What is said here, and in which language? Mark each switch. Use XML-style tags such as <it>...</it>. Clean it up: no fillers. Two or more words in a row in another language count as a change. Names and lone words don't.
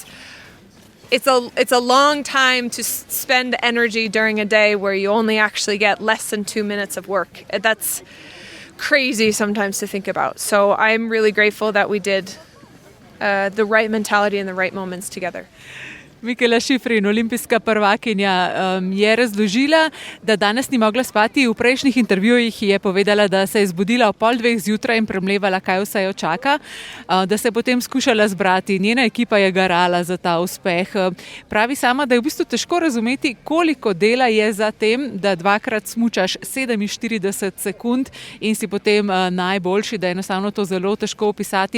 <en>It's a long time to spend energy during a day where you only actually get less than 2 minutes of work. That's crazy sometimes to think about. So I'm really grateful that we did the right mentality and the right moments together.</en> <sl>Michaela Schifrin, olimpijska prvakinja, je razložila, da danes ni mogla spati. V prejšnjih intervjujih je povedala, da se je zbudila ob 1:30 zjutraj in premlevala, kaj vse jo čaka, da se je potem skušala zbrati. Njena ekipa je garala za ta uspeh. Pravi sama, da je v bistvu težko razumeti, koliko dela je za tem, da 2-krat smučaš 47 sekund in si potem najboljši, da je enostavno to zelo težko opisati.</sl>